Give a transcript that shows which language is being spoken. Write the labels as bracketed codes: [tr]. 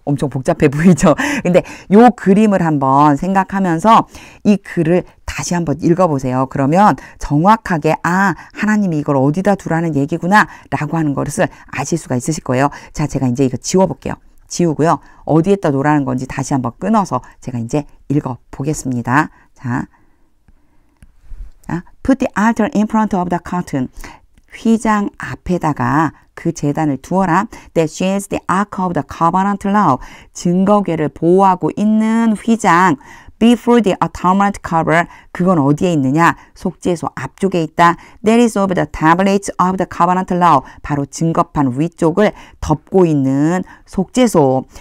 [ko] 엄청 복잡해 보이죠? 근데 요 그림을 한번 생각하면서 이 글을 다시 한번 읽어보세요. 그러면 정확하게 하나님이 이걸 어디다 두라는 얘기구나 라고 하는 것을 아실 수가 있으실 거예요. 자, 제가 이제 이거 지워볼게요. 지우고요. 어디에다 놓으라는 건지 다시 한번 끊어서 제가 이제 읽어보겠습니다. [en] 자, put the altar in front of the curtain. [ko] 휘장 앞에다가 그 제단을 두어라. [en] That shields the ark of the covenant law. [ko] 증거궤를 보호하고 있는 휘장. [en] Before the atonement cover. [ko] 그건 어디에 있느냐? 속죄소 앞쪽에 있다. [en] That is over the tablets of the covenant law. [ko] 바로 증거판 위쪽을 덮고 있는 속죄소.